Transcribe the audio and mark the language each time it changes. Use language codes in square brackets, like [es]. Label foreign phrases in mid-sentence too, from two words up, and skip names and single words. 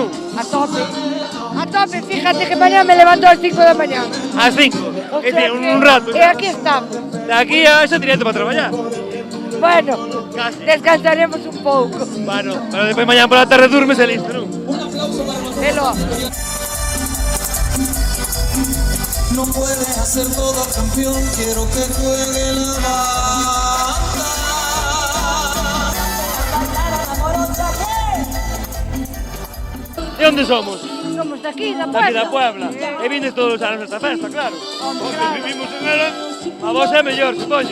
[gl] A tope. A tope, fíjate que mañá me levanto ás 5 da mañá. [es] Ás 5? Que tiene un rato. [gl] E aquí estamos. De aquí a ese directo para traballar. Bueno, descansaremos un pouco. Bueno, pero despois mañá pola tarde durmes e listo, non? Velo. [es] No puede hacer todo campeón, quiero que juegue la banda. [gl] De onde somos? Somos daqui, da Daqui Puebla. da Puebla. E vindes todos os anos esta festa, claro. Porque vivimos en ela, a vos é mellor, supoño.